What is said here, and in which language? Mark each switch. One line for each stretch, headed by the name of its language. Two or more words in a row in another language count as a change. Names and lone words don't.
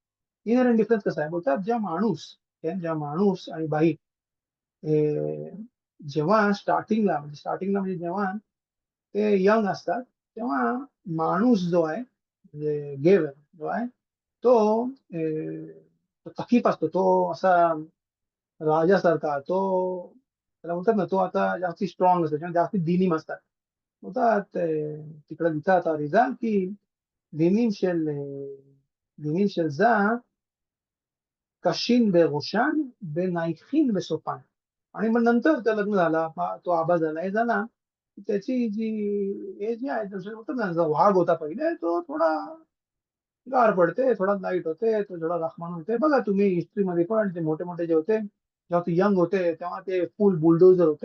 English: inherent difference
Marathi: कसा आहे? बोलतात ज्या माणूस आणि बाई ए, जेव्हा स्टार्टिंगला म्हणजे जेव्हा ते यंग असतात, तेव्हा माणूस जो आहे, म्हणजे गेवर जो आहे, तो तो थकीत असतो. तो असा राजासारखा, त्याला म्हणतात ना, तो आता जास्ती स्ट्रॉंग असतो, किंवा जास्ती दिनीम असतात. बोलतात तिकडे लिहितात रिझाल, की
Hebrew: דינים של זה קשים בראשן ונייחין בסופן.
Marathi: आणि मग नंतर त्या लग्न झाला, तो आबा झाला, हे झाला, की त्याची जी एज आहे, जसं बोलतात ना, जो वाघ होता पहिले, तो थोडा गार पडते, थोडा लाईट होते, तो थोडा रखमान होते. बघा तुम्ही हिस्ट्रीमध्ये पण ते मोठे-मोठे जे होते, जेव्हा ते यंग होते, तेव्हा ते
English: full bulldozer
Marathi: होते.